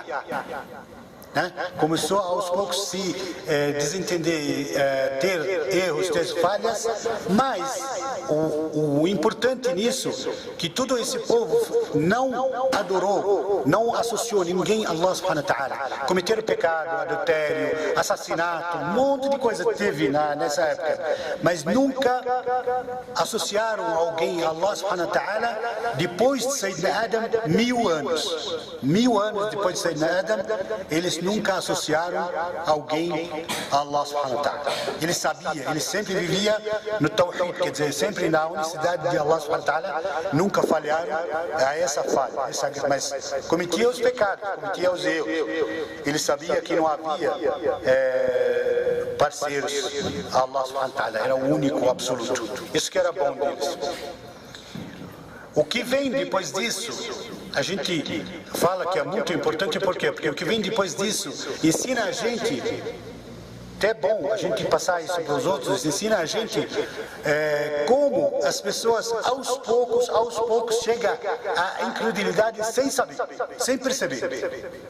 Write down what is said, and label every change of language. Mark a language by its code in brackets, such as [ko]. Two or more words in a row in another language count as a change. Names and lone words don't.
[pt] Né? Começou aos poucos se desentender, ter erros, ter falhas, mas o importante nisso, que todo esse povo não adorou, não associou ninguém a [ar] الله سبحانه وتعالى. [pt] Cometeram pecado, adultério, assassinato, um monte de coisa teve nessa época, mas nunca associaram alguém a [ar] الله سبحانه وتعالى [pt] depois de Sayyidina Adam, 1000 anos. 1000 anos depois de Sayyidina Adam, eles nunca associaram alguém a [ar] الله سبحانه وتعالى. [pt] Ele sabia, ele sempre vivia no Tawhid, quer dizer, sempre na unicidade de [ar] الله سبحانه وتعالى, [pt] nunca falharam a essa falha, mas cometia os pecados, cometia os erros. Ele sabia que não havia parceiros a [ar] الله سبحانه وتعالى, [pt] era o único, absoluto. Isso que era bom deles. O que vem depois disso, a gente fala que é muito importante, por quê? Porque o que vem depois disso ensina a gente, até é bom a gente passar isso para os outros, ensina a gente como as pessoas aos poucos chegam à incredulidade sem saber, sem perceber.